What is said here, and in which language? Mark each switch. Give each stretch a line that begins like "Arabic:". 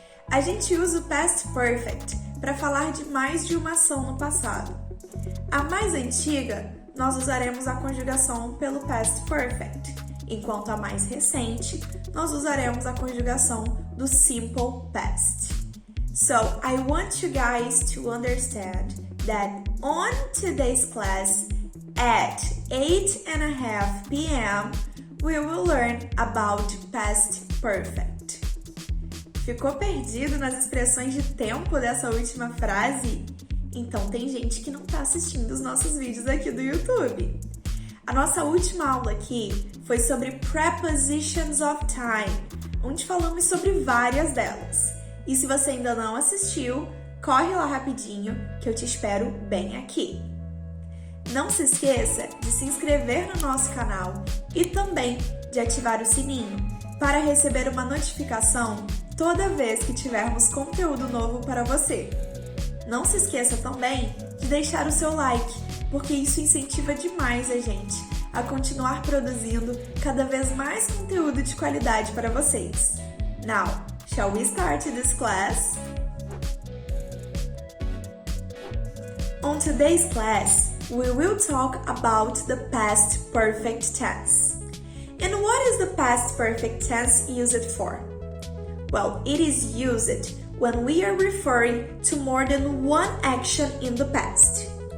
Portuguese: A gente usa o Past Perfect para falar de mais de uma ação no passado. A mais antiga, nós usaremos a conjugação pelo Past Perfect, enquanto a mais recente, nós usaremos a conjugação do Simple Past.
English: So, I want you guys to understand that on today's class at 8:30 p.m., we will learn about Past Perfect.
Portuguese: Ficou perdido nas expressões de tempo dessa última frase? Então tem gente que não está assistindo os nossos vídeos aqui do YouTube. A nossa última aula aqui foi sobre Prepositions of Time, onde falamos sobre várias delas. E se você ainda não assistiu, corre lá rapidinho que eu te espero bem aqui. Não se esqueça de se inscrever no nosso canal e também de ativar o sininho para receber uma notificação toda vez que tivermos conteúdo novo para você. Não se esqueça também de deixar o seu like, porque isso incentiva demais a gente a continuar produzindo cada vez mais conteúdo de qualidade para vocês.
English: Now, shall we start this class? On today's class, we will talk about the past perfect tense. And what is the past perfect tense used for? Well, it is used when we are referring to more than one action in the past.